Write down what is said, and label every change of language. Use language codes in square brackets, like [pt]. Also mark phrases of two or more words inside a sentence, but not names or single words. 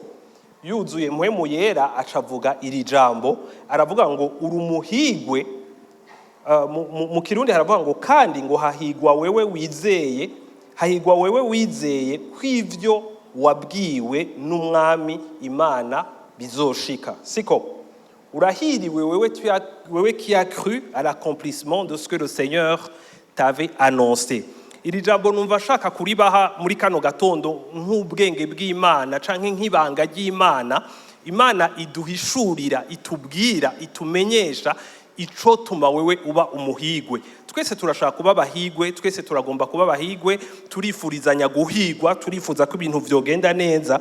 [rn] Yuzuye mpwemu yera acavuga iri jambo, aravuga ngo urumuhigwe. Mu Kirundi haravuga ngo kandi ngo hahigwa wewe wizeye kw'ivyo wabwiwe n'umwami Imana bizoshika, siko? Urahiriwe wewe [fr] qui a cru à l'accomplissement de ce que le Seigneur t'avait annoncé. [rn] Iri jambo numva shaka kuribaha muri kano gatondo nk'ubwenge bw'Imana canke nk'ibanga ry'Imana. Imana iduhishurira, itubwira, itumenyesha ico tuma wewe uba umuhigwe. Twese turashaka kuba abahigwe, twese turagomba kuba abahigwe, turifurizanya guhigwa, turifuza ko ibintu vyogenda neza.